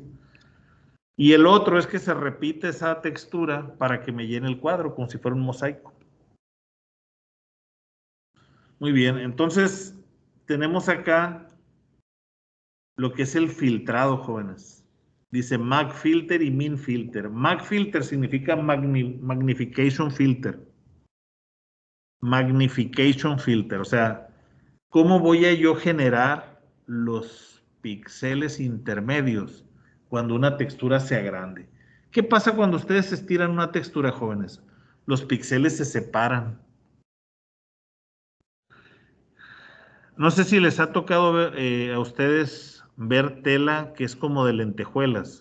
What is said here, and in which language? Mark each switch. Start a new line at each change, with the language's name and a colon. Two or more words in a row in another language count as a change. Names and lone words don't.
Spanish: Y el otro es que se repite esa textura para que me llene el cuadro, como si fuera un mosaico. Muy bien, entonces tenemos acá lo que es el filtrado, jóvenes. Dice
English: mag filter
Spanish: y
English: min filter. Mag filter
Spanish: significa
English: magnification filter. Magnification filter,
Spanish: o sea, ¿cómo voy a yo generar los píxeles intermedios cuando una textura sea grande? ¿Qué pasa cuando ustedes estiran una textura, jóvenes? Los píxeles se separan. No sé si les ha tocado a ustedes ver tela que es como de lentejuelas.